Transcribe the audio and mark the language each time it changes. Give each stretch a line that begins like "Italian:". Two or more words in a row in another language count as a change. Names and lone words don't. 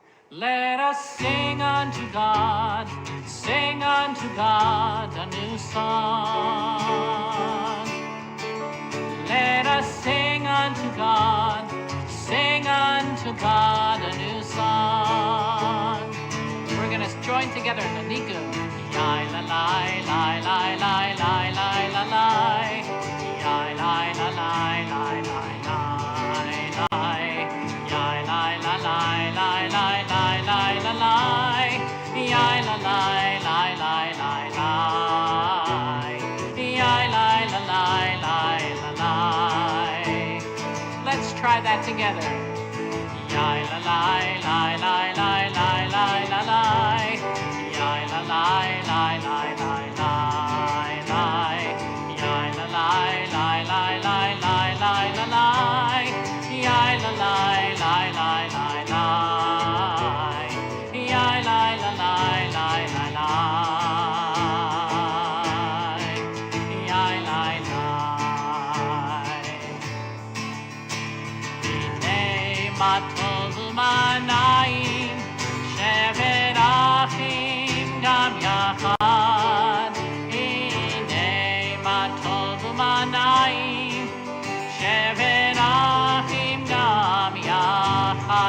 English: Let us sing unto God a new song. Let us sing unto God a new song. We're going to join together in the Niku. Yai la lai lai lai lai lai lai la lai. Yai lai la lai lai lai lai lai. Yai lai la lai lai lai lai lai la lai. Yai la lai lai lai lai lai. Yai lai la lai lai la lai. Let's try that together. Yai la lai lai lai lai lai lai la lai. Yai la lai lai lai lai lai lai. Yai la lai lai lai lai lai lai la lai. Yai la lai lai lai lai lai. Yai lai la lai lai lai lai. Yai lai lai.
Hebrew: הנה מה טוב ומה נעים שבת אחים גם יחד. הנה מה טוב ומה נעים שבת אחים גם יחד.